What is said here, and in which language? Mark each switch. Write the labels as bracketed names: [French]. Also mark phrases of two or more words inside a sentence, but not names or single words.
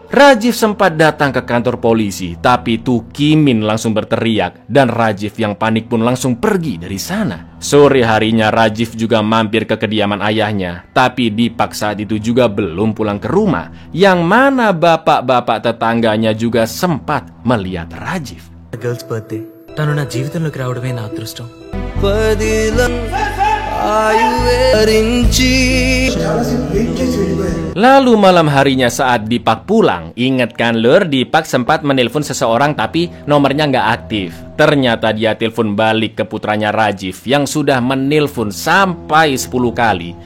[Indonesian] Rajiv sempat datang ke kantor polisi, tapi Tu Kimin langsung berteriak dan Rajiv yang panik pun langsung pergi dari sana. Sore harinya Rajiv juga mampir ke kediaman ayahnya, tapi Deepak saat itu juga belum pulang ke rumah, yang mana bapak-bapak tetangganya juga sempat melihat Rajiv. [English] girls birthday, [Telugu] తను నా జీవితంలోకి రావడమే నా అదృష్టం. [Indonesian] Lalu malam harinya saat Deepak pulang, ingat kan lur, Deepak sempat menelpon seseorang tapi nomornya nggak aktif. Ternyata dia telepon balik ke putranya Rajiv yang sudah menelpon sampai 10 kali.